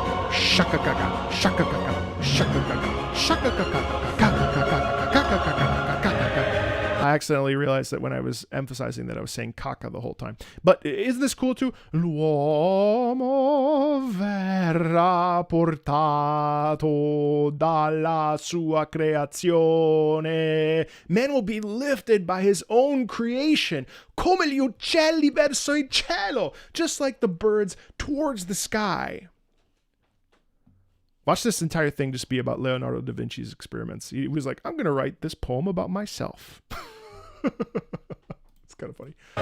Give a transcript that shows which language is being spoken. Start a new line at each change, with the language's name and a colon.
English: Shaka-kaka, shaka-kaka, shaka-kaka, shaka-kaka, kaka-kaka, kaka-kaka, kaka-kaka. I accidentally realized that when I was emphasizing that I was saying caca the whole time. But isn't this cool too?
Italian: L'uomo verrà portato dalla sua creazione.
English: Man will be lifted by his own creation.
Italian: Come gli uccelli verso il cielo.
English: Just like the birds towards the sky. Watch this entire thing just be about Leonardo da Vinci's experiments. He was like, I'm going to write this poem about myself. It's kind of funny.